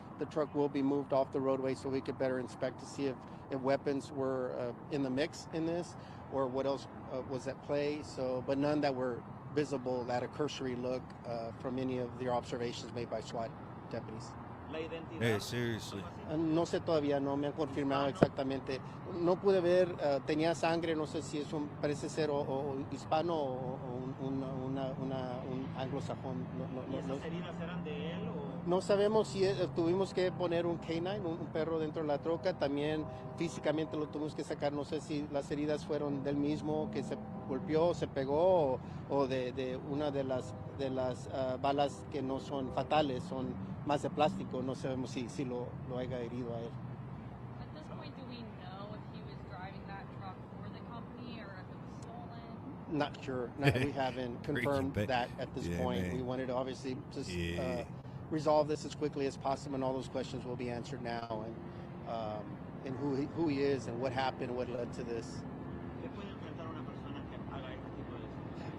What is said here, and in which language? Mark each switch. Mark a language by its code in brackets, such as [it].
[en] The truck will be moved off the roadway so we could better inspect to see if weapons were in the mix in this, or what else was at play. So, but none that were visible at a cursory look from any of the observations made by SWAT deputies. Hey, seriously. [es] No sé todavía, no me han confirmado exactamente. No pude ver, tenía sangre, no sé si es parece ser o hispano o un anglosajón. ¿Y esas heridas eran de él o...? No sabemos si tuvimos que poner un canine, un perro dentro de la troca. También físicamente lo tuvimos que sacar. No sé si las heridas fueron del mismo que se golpeó, se pegó, o de una de las balas que no son fatales, son más de plástico. No sabemos si lo haya herido a él. [en] At this point, do we know if he was driving that truck for the company or if it was stolen? Not sure. No, we haven't confirmed that at this point. Man. We wanted to obviously just resolve this as quickly as possible, and all those questions will be answered now, and who he is and what happened, what led to this. [es] ¿Qué puede enfrentar una persona que haga este tipo de cosas?